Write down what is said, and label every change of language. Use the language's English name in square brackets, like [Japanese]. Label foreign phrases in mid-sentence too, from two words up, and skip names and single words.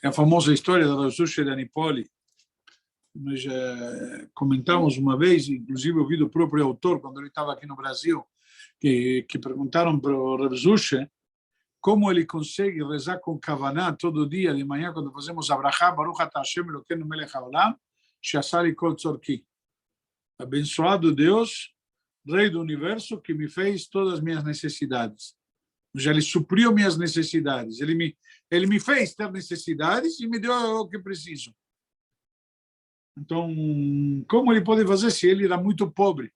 [Portuguese] É a famosa história da Sushi da Nipoli. Nós comentamos uma vez, inclusive ouvi do próprio autor, quando ele estava aqui no Brasil, que perguntaram para o Rav Sushi como ele consegue rezar com Kavaná todo dia de manhã, quando fazemos Abrahá, [Hebrew] ברוך אתה השם אלוקינו מלך העולם, שעשה לי כל צרכי. [Portuguese] Abençoado Deus, Rei do Universo, que me fez todas as minhas necessidades. Já ele supriu minhas necessidades. Ele me fez ter necessidades e me deu o que preciso. Então, como ele pode fazer se ele era muito pobre?